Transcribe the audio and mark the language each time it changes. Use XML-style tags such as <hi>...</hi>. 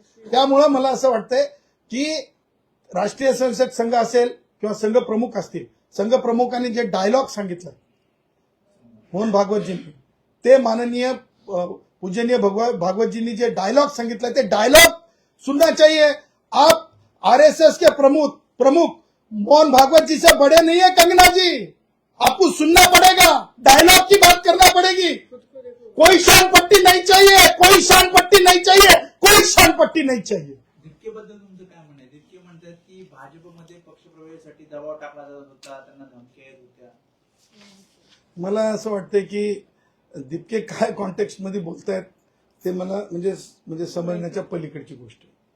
<mr>त्यामुळे मला असं वाटतंय की राष्ट्रीय स्वयंसेवक संघ असेल किंवा संघ प्रमुख असतील, संघ प्रमुखांनी जे डायलॉग सांगितलं मोहन भागवतजींनी, ते माननीय पूजनीय भागवतजींनी जे डायलॉग सांगितलं ते डायलॉग</mr> <hi>सुनना चाहिए। आप आरएसएस के प्रमुख मोहन भागवत जी से बड़े नहीं है कंगना जी, आपको सुनना पड़ेगा, डायलॉग की बात करना पड़ेगी। कोई शान पट्टी नहीं चाहिए, कोई शान पट्टी नहीं चाहिए, कोई शान पट्टी नहीं चाहिए।</hi> <mr>दिपकेबद्दल तुमचं काय म्हणणं आहे? दिपके म्हणतात की भाजपमध्ये पक्षप्रवेशासाठी दबाव टाकला जात होता, त्यांना धमक्या येत होत्या। मला असं वाटतंय की दिपके काय कॉन्टेक्स्ट मध्ये बोलतायत ते मला म्हणजे समजण्याच्या पलीकडची गोष्ट आहे।</mr>